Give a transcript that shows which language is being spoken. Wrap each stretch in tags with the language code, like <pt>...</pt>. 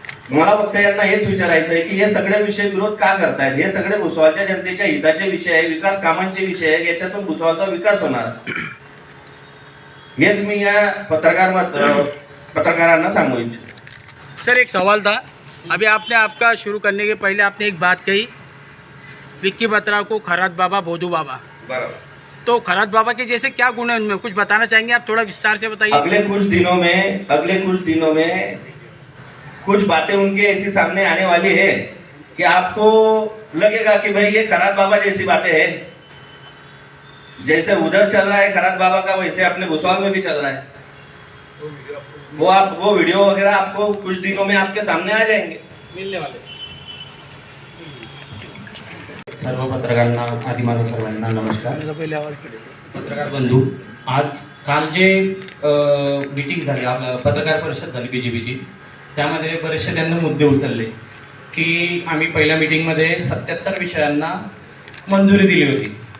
<mr>मला फक्त यांना हेच विचारायचं आहे की हे सगळे विषय विरोध का करतायत। हे सगळे भुसावळच्या जनतेच्या हिताचे विषय आहे, विकास कामांचे विषय आहे, याच्यातून भुसावळचा विकास होणार, हेच मी या पत्रकारांना सांगू इच्छितो।</mr> <hi>सर, एक सवाल था। अभी आपने आपका शुरू करने के पहले आपने एक बात कही, विक्की बत्रा को खरात बाबा बोधू बाबा। बराबर। तो खरात बाबा के जैसे क्या गुण है उनमें, कुछ बताना चाहेंगे आप? थोड़ा विस्तार से बताइए। अगले कुछ दिनों में कुछ बातें उनके ऐसी सामने आने वाली है कि आपको लगेगा कि भाई ये खरात बाबा जैसी बातें हैं। जैसे उधर चल रहा है खरात बाबा का, वैसे अपने भुसावल में भी चल रहा है। वो वीडियो वगैरह आपको कुछ दिनों में आपके सामने आ जाएंगे, मिलने वाले।</hi> <mr>सर्व पत्रकारांना आधी माझा सर्वांना नमस्कार। पत्रकार बंधू, आज काल जे मीटिंग झाली, आपलं पत्रकार परिषद झाली BJPची, त्यामध्ये बरेचसे त्यांना मुद्दे उचलले की आम्ही पहिल्या मीटिंगमध्ये 77 विषयांना मंजुरी दिली होती।</mr>